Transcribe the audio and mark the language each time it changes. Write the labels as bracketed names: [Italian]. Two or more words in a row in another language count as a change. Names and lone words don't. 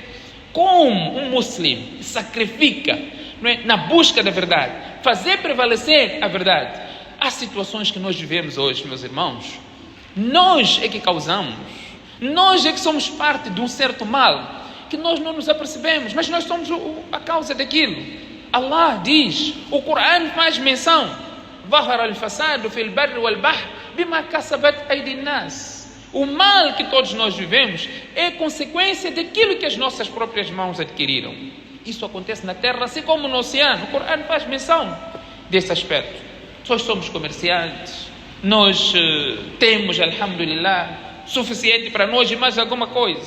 [Portuguese] Como um muçulmano sacrifica, não é, na busca da verdade, fazer prevalecer a verdade. Há situações que nós vivemos hoje, meus irmãos, nós é que causamos, nós é que somos parte de um certo mal, que nós não nos apercebemos, mas nós somos a causa daquilo. Allah diz, o Corão faz menção, [Arabic] ظهر الفساد في البر والبحر بما كسبت أيدي الناس. [Portuguese] O mal que todos nós vivemos é consequência daquilo que as nossas próprias mãos adquiriram. Isso acontece na terra, assim como no oceano. O Corão faz menção desse aspecto. Nós somos comerciantes, nós temos, alhamdulillah, suficiente para nós e mais alguma coisa.